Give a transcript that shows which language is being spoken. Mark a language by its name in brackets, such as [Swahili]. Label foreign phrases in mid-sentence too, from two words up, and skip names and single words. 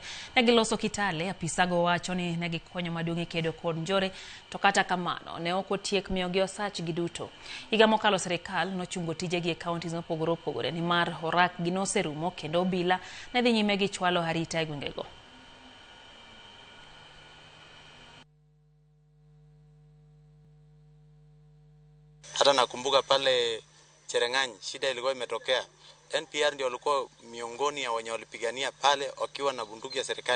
[Luo (Kenya and Tanzania)] Negiloso Kitale, apisago wacho ni negikonyo maduong' e kedo kod njore, to kata kamano ne ok otiek miyogi osach giduto. Higa mokalo sirikal nochungo tijegi e kauntis mopogore opogore nimar orak gi noserumo kendo obila ne dhi nyime gi chwalo arita e gwengego. [Swahili] Hata nakumbuka pale Cherang'any shida ilikuwa imetokea. NPR ndio walikuwa miongoni ya wenye walipigania pale wakiwa na bunduki ya serikali.